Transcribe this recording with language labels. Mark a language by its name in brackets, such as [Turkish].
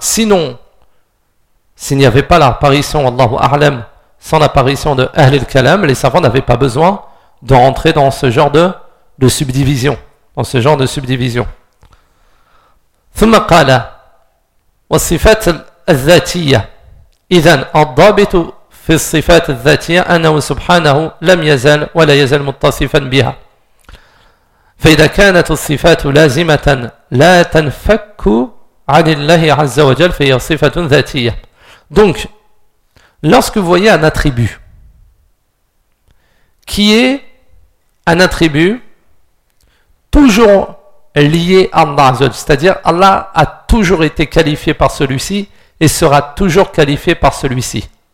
[French] Sinon, s'il n'y avait pas l'apparition, [Arabic] Allahu a'lam, [French] sans l'apparition de Ahl al-Kalam, les savants n'avaient pas besoin de rentrer dans ce genre de subdivision. Dans ce genre de subdivision. [Arabic] ثم قال والصفات الذاتية إذا الضابط في الصفات الذاتية أنه سبحانه لم يزل ولا يزل متصفا بها فإذا كانت الصفات لازمة لا تنفك عن الله عز وجل فهي صفة ذاتية. [French] Donc lorsque vous voyez un attribut qui est un attribut toujours lié à Allah, c'est-à-dire Allah a toujours été qualifié par celui-ci et sera toujours qualifié par celui-ci.